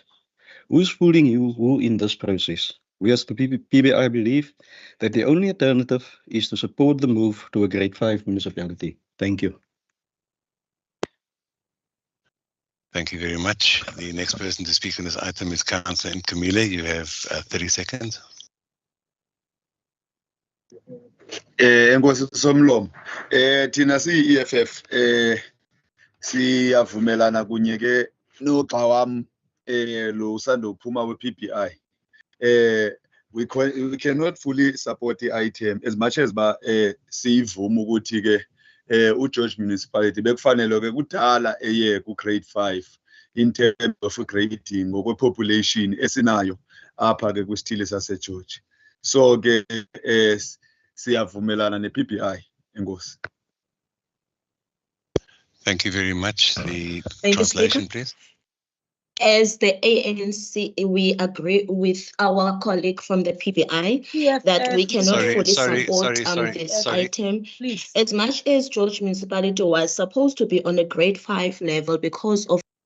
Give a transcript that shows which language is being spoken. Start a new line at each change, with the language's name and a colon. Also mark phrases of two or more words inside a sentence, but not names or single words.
English: Who's fooling who in this process? We as the PBI believe that the only alternative is to support the move to a grade 5 municipality. Thank you. Thank you very much. The next person to speak on this item is Councillor Nkamile. You have 30 seconds.
Xhosa: Enkosi somlomo thina siyi-EFF siyavumelana kunye ke noxa wami lo usanda uphuma we-PBI.
English: We cannot fully support the item as much as
Xhosa: siyivuma ukuthi ke uGeorge Municipality bekufanele ke kudala eye ku
English: grade 5 in terms of grading
Xhosa: ngokwe population esinayo apha ke kwisithili saseGeorge. So ke siyavumelana ne-PBI. Enkosi.
English: Thank you very much. The Thank translation, you, please. As the ANC, we agree with our colleague from the PBI that we cannot fully support this item. Please. As much as George Municipality was supposed to be on a grade 5 level because of.